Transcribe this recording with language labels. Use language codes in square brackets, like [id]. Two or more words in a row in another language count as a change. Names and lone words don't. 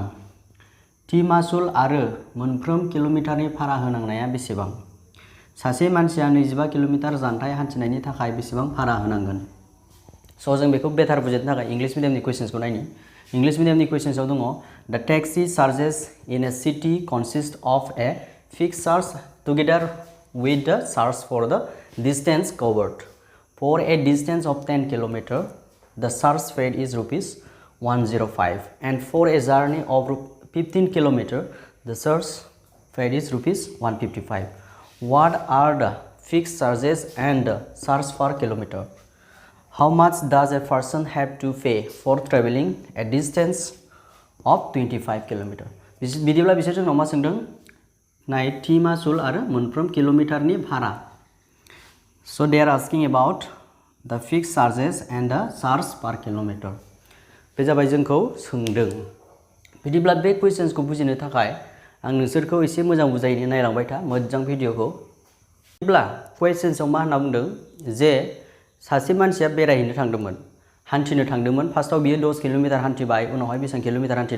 [brx] थि मासुल आरो मोनफ्रोम किल'मिटारनि भारा होनांनाया बेसेबां? सासे मानसिया 25 किल'मिटार जानथाय हान्थिनायनि थाखाय बेसेबां भारा होनांगोन? स' जों बेखौ बेटार बुजिनो थाखाय इंलिश मिडियामनि कुवेश्चन्सखौ नायनि। इंलिश मिडियामनि कुवेश्चन्सआव दङ, [en] The taxi charges in a city consist of a fixed charge together with the charge for the distance covered. For a distance of 10 km, the charge fare is rupees 105, and for a journey of 15 km, the charge fare is rupees 155. What are the fixed charges and the charge per kilometer? How much does a person have to pay for traveling a distance of 25 km? [brx] बिदिब्ला बिसोर जोंनाव मा सोंदों? नाय, थि मासुल आरो मोनफ्रोम किल'मिटारनि भारा। [en] So they are asking about the fixed charges and the charge per kilometer. [brx] बे जाबाय जोंखौ सोंदों। बिदिब्ला बे कुवेश्चन्सखौ बुजिनो थाखाय आं नोंसोरखौ एसे मोजां बुजायनो नायलांबाय था, मोजां भिडिअखौ। बिदिब्ला कुवेश्चन्सआव मा होनना बुंदों? जे सासे मानसिया बेरायहैनो थांदोंमोन, हान्थिनो थांदोंमोन। फार्स्टआव बियो 10 किल'मिटार हान्थिबाय, उनावहाय बेसेबां किल'मिटार हान्थिदों?